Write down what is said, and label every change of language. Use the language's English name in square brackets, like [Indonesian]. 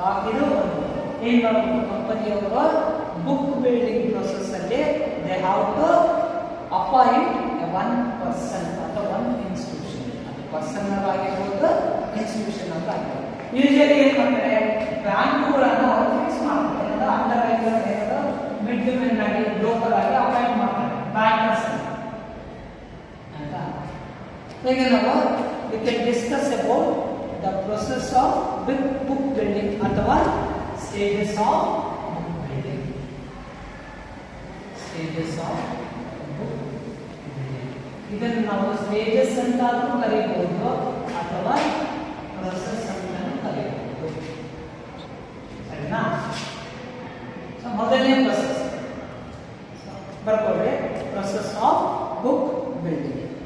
[Kannada] ಇದು ಏನ್ ಮಾಡಬೇಕು, ಕಂಪನಿಯವರು ಬುಕ್ ಬಿಲ್ಡಿಂಗ್ ಪ್ರೊಸೆಸ್ ಅಲ್ಲಿ [English] they have to appoint one person [Kannada] ಅಥವಾ ಒನ್ ಇನ್ಸ್ಟಿಟ್ಯೂಷನ್. ಅದು ಪರ್ಸನಲ್ ಆಗಿರ್ಬೋದು, ಇನ್ಸ್ಟಿಟ್ಯೂಷನ್ ಅಂತ ಆಗಿರ್ಬೋದು. ಯೂಶಲಿ ಏನ್ ಮಾಡ್ತಾರೆ, ಬ್ಯಾಂಕ್ಗಳನ್ನ ಅವರು ಫಿಕ್ಸ್ ಮಾಡ್ತಾರೆ. ಅಂಡರ್ ರೈಟರ್ ಏನಾದ್ರು ಮಿಡ್ ಮೆನ್ ಆಗಿ ಬ್ರೋಕರ್ ಆಗಿ ಅಪಾಯಿಂಟ್ ಮಾಡ್ತಾರೆ ಬ್ಯಾಂಕರ್ಸ್ ಆಯ್ತಾ. ಈಗ ನಾವು [English] we can discuss about the process of book building [Kannada] ಅಥವಾ [English] stages of book building. Stages of book building. [Kannada] ಇದನ್ನು ನಾವು ಸ್ಟೇಜಸ್ ಅಂತಾನೂ ಕರೀಬಹುದು ಅಥವಾ ಪ್ರೊಸೆಸ್ ಅಂತಾನೂ ಕರೀಬಹುದು ಸರಿನಾ. ಸೊ ಮೊದಲನೇ ಪ್ರೊಸೆಸ್ ಬರ್ಕೊಳ್ಳಿ, ಪ್ರೊಸೆಸ್ ಆಫ್ ಬುಕ್ ಬಿಲ್ಡಿಂಗ್.